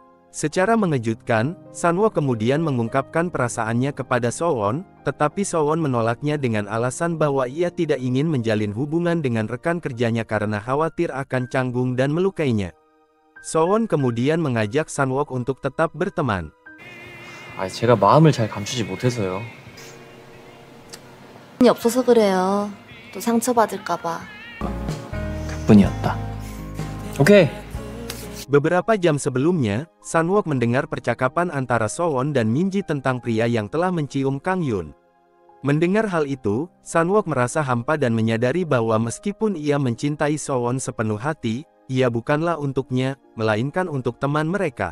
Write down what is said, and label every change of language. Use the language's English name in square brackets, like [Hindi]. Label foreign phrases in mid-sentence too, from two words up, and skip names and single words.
[Indonesian] Secara mengejutkan, Sunwook kemudian mengungkapkan perasaannya kepada Sowon, tetapi Sowon menolaknya dengan alasan bahwa ia tidak ingin menjalin hubungan dengan rekan kerjanya karena khawatir akan canggung dan melukainya. Sowon kemudian mengajak Sunwook untuk tetap berteman. [Korean] 제가 마음을 잘 감추지 못해서요. 없어서 그래요. 또 상처받을까봐. 그뿐이었다. 오케이. [Indonesian] Beberapa jam sebelumnya, Sunwook mendengar percakapan antara Sowon dan Minji tentang pria yang telah mencium Kang Yun. Mendengar hal itu, Sunwook merasa hampa dan menyadari bahwa meskipun ia mencintai Sowon sepenuh hati, ia bukanlah untuknya, melainkan untuk teman mereka.